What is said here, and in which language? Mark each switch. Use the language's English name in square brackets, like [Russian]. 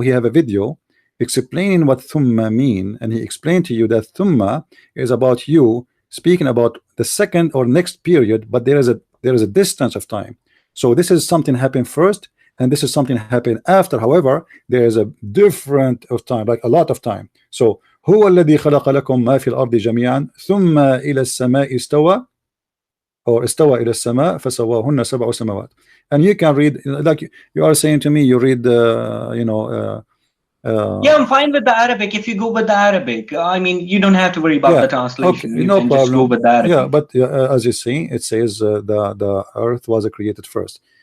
[English] He have a video explaining what thumma mean, and he explained to you that thumma is about you speaking about the second or next period, but there is a distance of time. So this is something happened first, and this is something happened after. However, there is a different of time, like a lot of time. [Arabic] So هو الذي خلق لكم ما في الأرض جميعا ثم إلى السماء استوى, or استوى إلى السماء فسواهن سبع سماوات. [English] And you can read, like you are saying to me, you read yeah, I'm fine with the Arabic. If you go with the Arabic, I mean, you don't have to worry about the translation. Okay, you no can problem. Just go with the Arabic. Yeah, but as you see, it says the earth was created first.